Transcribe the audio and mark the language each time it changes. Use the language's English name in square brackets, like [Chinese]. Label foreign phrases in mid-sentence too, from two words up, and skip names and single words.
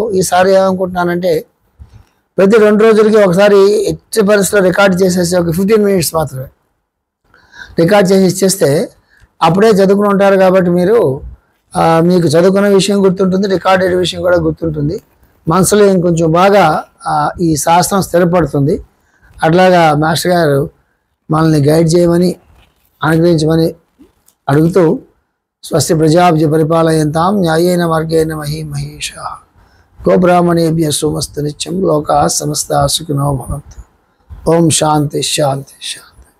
[Telugu] ఈసారి ఏమనుకుంటున్నానంటే ప్రతి 2 రోజులకి ఒకసారి ఎట్టి పరిస్థితిలో రికార్డ్ చేసేసి ఒక 15 మినిట్స్ మాత్రమే రికార్డ్ చేసి ఇచ్చేస్తే అప్పుడే చదువుకుని ఉంటారు కాబట్టి మీకు చదువుకున్న విషయం గుర్తుంటుంది, రికార్డెడ్ విషయం కూడా గుర్తుంటుంది, మనసులో ఇంకొంచెం బాగా ఈ శాస్త్రం స్థిరపడుతుంది. అట్లాగా మాస్టర్ గారు మనల్ని గైడ్ చేయమని అనుగ్రహించమని అడుగుతూ [Sanskrit] స్వస్తి ప్రజాభ్య పరిపాలయంతాం న్యాయేన మార్గేణ మహీమహేషాః గోబ్రాహ్మణేభ్యः శుభమస్తు నిత్యం లోకాః సమస్తాః సుఖినో భవంతు. ఓం శాంతి శాంతి శాంతి.